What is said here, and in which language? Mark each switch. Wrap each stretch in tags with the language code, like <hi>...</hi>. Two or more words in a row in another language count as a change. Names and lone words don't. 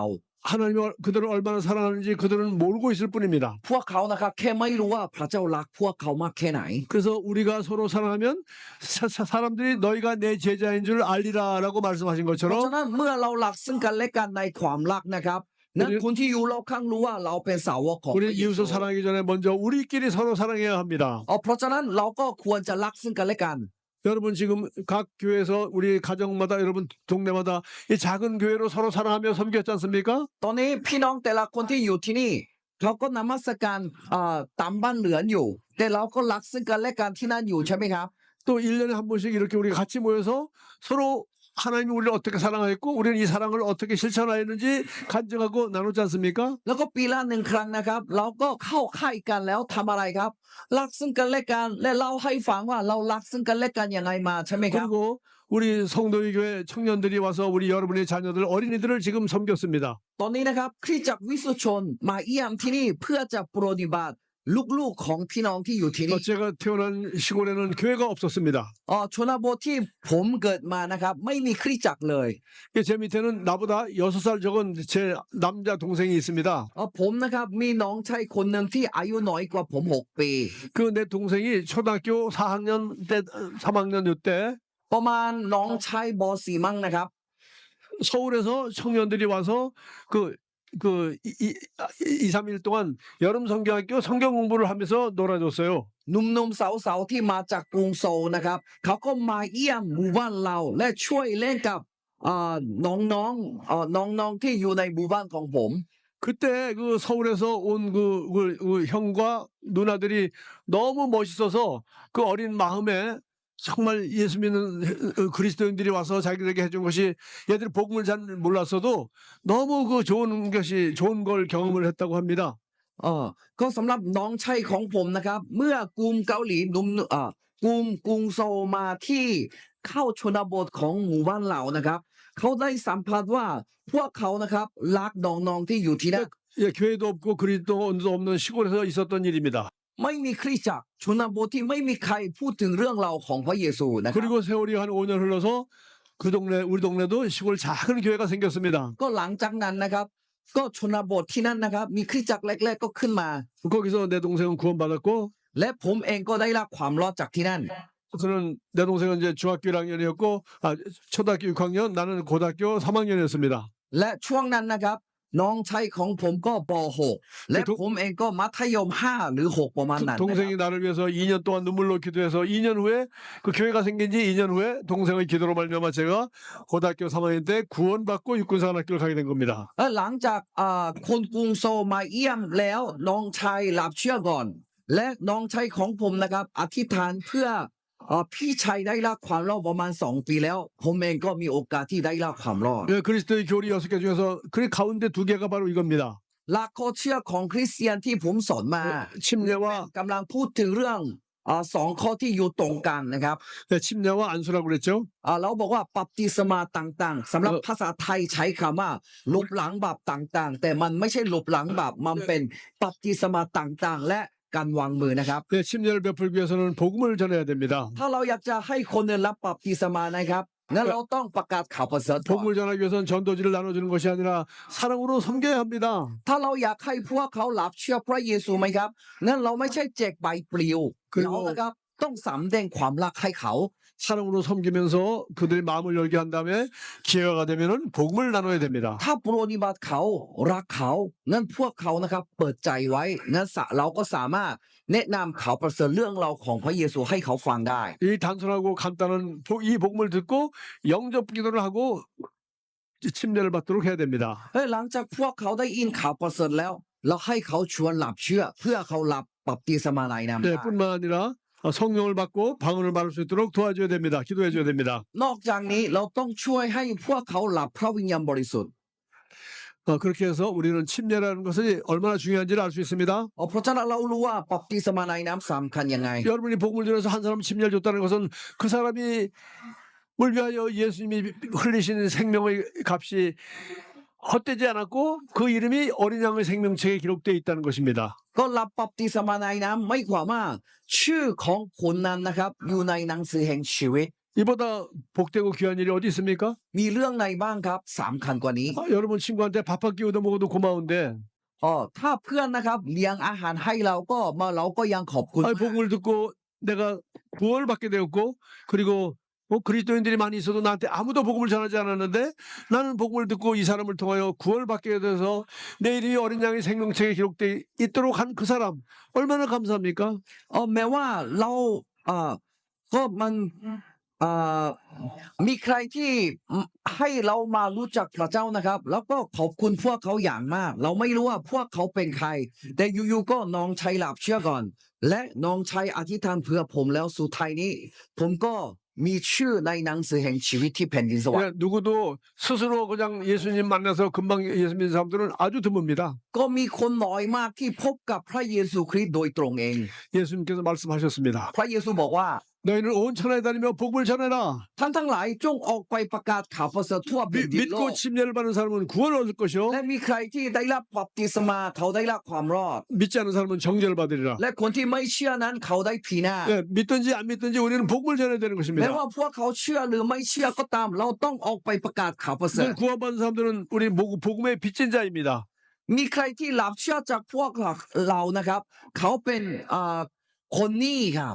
<ko>하나님이 그들을 얼마나 사랑하는지 그들은 모르고 있을 뿐입니다.</ko> <th>พวกเขานะครับแค่ไม่รู้ว่าพระเจ้ารักพวกเขามากแค่ไหน</th> <ko>그래서 우리가 서로 사랑하면 사람들이 너희가 내 제자인 줄 알리라라고 말씀하신</ko> <th>เพราะฉะ</th> <ko>것처럼</ko> <th>นั้นเมื่อเรารักซึ่งกันและกันในความรักนะครับนั้นคนที่อยู่รอบข้างรู้ว่าเราเป็นสาวกของพ</th> <ko>우리</ko> <th>ระเยซู</th> <ko>이웃을 사랑하기 전에 먼저 우리끼리 서로 사랑해야 합니다.</ko> <th>เพราะฉะนั้นเราก็ควรจะรักซึ่งกันและกัน</th> <ko>여러분 지금 각 교회에서 우리 가정마다 여러분 동네마다 이 작은 교회로 서로 사랑하며 섬겼지 않습니까?</ko> <th>ตอนนี้พี่น้องแต่ละคนที่อยู่ที่นี่เขาก็นมัสการตามบ้านเหลือนอยู่ แต่เราก็รักซึ่งกันและกันที่นั่นอยู่ใช่ไหมครับ</th> <ko>또 1년에 한 번씩 이렇게 우리가 같이 모여서 서로 하나님이 우리를 어떻게 사랑했고 우리는 이 사랑을 어떻게 실천하였는지 간증하고 나누지 않습니까?</ko> <th>แล้วก็ปีละ1 ครั้งนะครับ เราก็เข้าค่ายกันแล้วทำอะไรครับ รักซึ่งกันและกันและเล่าให้ฟังว่าเรารักซึ่งกันและกันยังไงมาใช่ไหมครับ</th> <ko>그리고 우리 성도의 교회 청년들이 와서 우리 여러분의 자녀들 어린이들을 지금 섬겼습니다.</ko> <th>ตอนนี้นะครับคริสตจักรวิสุทธิชนมาเยี่ยมที่นี่เพื่อจะปฏิบัติลูกๆของพี่น้องที่อยู่ที่นี่</th> <ko>제가 태어난 시골에는 교회가 없었습니다.</ko> <th>ชนบทที่ผมเกิดมานะครับไม่มีคริสตจักรเลย</th> <ko>제 밑에는 나보다 6살 적은 제 남자 동생이 있습니다.</ko> <th>ผมนะครับมีน้องชายคนหนึ่งที่อายุน้อยกว่าผม6 ปี</th> <ko>그 내 동생이 초등학교 4학년 때 3학년 때</ko> <th>ประมาณน้องชายบ.4 มั้งนะครับ</th> <ko>서울에서 청년들이 와서 그 2, 3일 동안 여름 성경학교 성경 공부를 하면서 놀아줬어요.</ko> <th>หนุ่มๆสาวๆที่มาจากกรุงโซลนะครับเขาก็มาเยี่ยมหมู่บ้านเราและช่วยเล่นกับน้องๆที่อยู่ในหมู่บ้านของผม</th> <ko>그때 그 서울에서 온 그 형과 누나들이 너무 멋있어서 그 어린 마음에 정말 예수 믿는 그리스도인들이 와서 자기들에게 해준 것이 얘들이 복음을 잘 몰랐어도 너무 그 좋은 걸 경험을 했다고 합니다.</ko> <th>ก็สำหรับน้องชายของผมนะครับเมื่อกรุงเกาหลีกรุงโซลมาที่เข้าชนบทของหมู่บ้านเรานะครับเขาได้สัมผัสว่าพวกเขานะครับรักน้องๆที่อยู่ที่นั่น</th> <ko>예, 교회도 없고 그리스도도 없는 시골에서 있었던 일입니다.</ko> <th>ไม่มีคริสตจักรชนบทที่ไม่มีใครพูดถึงเรื่องราวของพระเยซูนะครับ</th> <ko>그리고 세월이 한 5년 흘러서 그 동네 우리 동네도 시골 작은 교회가 생겼습니다.</ko> <th>ก็หลังจากนั้นนะครับก็ชนบทที่นั่นนะครับมีคริสตจักรแรกๆก็ขึ้นมา</th> <ko>거기서 내 동생은 구원받았고</ko> <th>และผมเองก็ได้รับความรอดจากที่นั่น</th> <ko>그는 내 동생은 이제 중학교 1학년이었고 초등학교 6학년 나는 고등학교 3학년이었습니다.</ko> <th>และช่วงนั้นนะครับน้องชายของผมก็ป.6 และผมเองก็มัธยม 5 หรือ 6 ประมาณนั้นนะครับ</th> <ko>동생이 나를 위해서 2년 동안 눈물로 기도해서 2년 후에 그 교회가 생긴 지 2년 후에 동생의 기도로 말미암아 제가 고등학교 3학년 때 구원받고 육군사관학교를 가게 된 겁니다.</ko> <th>และหลังจากคนกรุงโซลมาเยี่ยมแล้วน้องชายรับเชื่อก่อน และน้องชายของผมนะครับอธิษฐานเพื่อพี่ชายได้รับความรอดประมาณ2 ปีแล้วผมเองก็มีโอกาสที่ได้รับความรอด</th> <ko>예, 그리스도의 교리 6개 중에서 그 가운데 2개가 바로 이겁니다.</ko> <th>หลักข้อเชื่อของคริสเตียนที่ผมสอนมา</th> <ko>침례와</ko> <th>กำลังพูดถึงเรื่อง2 ข้อที่อยู่ตรงกันนะครับ</th> <ko>네, 침례와 안수라고 그랬죠.</ko> <th>เราบอกว่าบัพติศมาต่างๆสำหรับภาษาไทยใช้คำว่าลบล้างบาปต่างๆแต่มันไม่ใช่ลบล้างบาปมันเป็นบัพติศมาต่างๆและการวางมือนะครับ</th> <ko>네, 침례를 베풀기 위해서는 복음을 전해야 됩니다.</ko> <th>ถ้าเราอยากจะให้คนอื่นรับบัพติศมานะครับงั้นเราต้องประกาศข่าวประเสริฐก่อน</th> <ko>복음을 전하기 위해서는 전도지를 나눠주는 것이 아니라 사랑으로 섬겨야 합니다.</ko> <th>ถ้าเราอยากให้พวกเขารับเชื่อพระเยซูไหมครับงั้นเราไม่ใช่แจกใบปลิว คือ เรานะครับต้องสำแดงความรักให้เขา</th> <ko>사랑으로 섬기면서 그들의 마음을 열게 한 다음에 기회가 되면은 복음을 나눠야 됩니다.</ko> <th>ถ้าปรนนิบัติเขารักเขางั้นพวกเขานะครับเปิดใจไว้งั้นเราก็สามารถแนะนำข่าวประเสริฐเรื่องเราวของพระเยซูให้เขาฟังได้</th> <ko>이 단순하고 간단한 이 복음을 듣고 영접 기도를 하고 침례를 받도록 해야 됩니다.</ko> <th>เฮ้ยหลังจากพวกเขาได้ยินข่าวประเสริฐแล้ว เราให้เขาชวนหลับเชื่อ เพื่อเขาหลับบัพติศมาในนามได้</th> <ko>네, 뿐만 아니라 성령을 받고 방언을 말할 수 있도록 도와줘야 됩니다. 기도해줘야 됩니다.</ko> <th>นอกจากนี้เราต้องช่วยให้พวกเขาหลับพระวิญญาณบริสุทธิ์</th> <ko>그렇게 해서 우리는 침례라는 것이 얼마나 중요한지를 알 수 있습니다.</ko> <th>เพราะฉะนั้นเรารู้ว่าบัพติศมาในน้ำสำคัญยังไง</th> <ko>여러분이 복음을 전해서 한 사람 침례를 줬다는 것은 그 사람이 을 위하여 예수님이 흘리신 생명의 값이 헛되지 않았고 그 이름이 어린 양의 생명책에 기록되어 있다는 것입니다.</ko> <th>ก็รับบัพติศมาในน้ำไม่กว่าว่าชื่อของคนนั้นนะครับอยู่ในหนังสือแห่งชีวิต</th> <ko>이보다 복되고 귀한 일이 어디 있습니까?</ko> <th>มีเรื่องไหนบ้างครับสำคัญกว่านี้</th> <ko>여러분 친구한테 밥 한 끼 얻어 먹어도 고마운데</ko> <th>ถ้าเพื่อนนะครับเลี้ยงอาหารให้เราก็เราก็ยังขอบคุณ</th> <ko>복음을 듣고 내가 구원을 받게 되었고 그리고 그리스도인들이 많이 있어도 나한테 아무도 복음을 전하지 않았는데 나는 복음을 듣고 이 사람을 통하여 구원을 받게 돼서 내 이름이 어린 양의 생명책에 기록되어 있도록 한 그 사람 얼마나 감사합니까?</ko> <th>แม้ว่าเราก็มันมีใครที่ให้เรามารู้จักพระเจ้านะครับแล้วก็ขอบคุณพวกเขาอย่างมาก เราไม่รู้ว่าพวกเขาเป็นใคร แต่อยู่ๆก็น้องชายหลับเชื่อก่อน และน้องชายอธิษฐานเพื่อผมแล้วสุดท้ายนี้ ผมก็มีชื่อในหนังสือแห่งชีวิตที่แผ่นดินสวรรค์</th> <ko>누구도 스스로 그냥 예수님 만나서 금방 예수 믿는 사람들은 아주 드뭅니다.</ko> <th>ก็มีคนน้อยมากที่พบกับพระเยซูคริสต์โดยตรงเอง</th> <ko>예수님께서 말씀하셨습니다.</ko> <th>พระเยซูบอกว่า</th> <ko>너희는 온 천하에 다니며 복음을 전해라.</ko> <th>ท่านทั้งหลายจงออกไปประกาศข่าวประเสริฐทั่วแผ่นดินโล</th> <ko>믿고</ko> <th>ก</th> <ko>침례를 받는 사람은 구원을 얻을 것이요</ko> <th>และมีใครที่ได้รับบัพติศมาเขาได้รับความรอด</th> <ko>믿지 않는 사람은 정죄를 받으리라.</ko> <th>และคนที่ไม่เชื่อนั้นเขาได้ผีหน้า</th> <ko>믿든지 안 믿든지 우리는 복음을 전해야 되는</ko> <th>แม้</th> <ko>것입니다.</ko> <th>ว่าพวกเขาเชื่อหรือไม่เชื่อก็ตาม เราต้องออกไปประกาศข่าวประเสริฐ</th> <ko>구원받은 사람들은 우리 복음의 빚진 자입니다.</ko> <th>มีใครที่หลับเชื่อจากพวกเรานะครับ เขาเป็นคนนี้ครับ</th>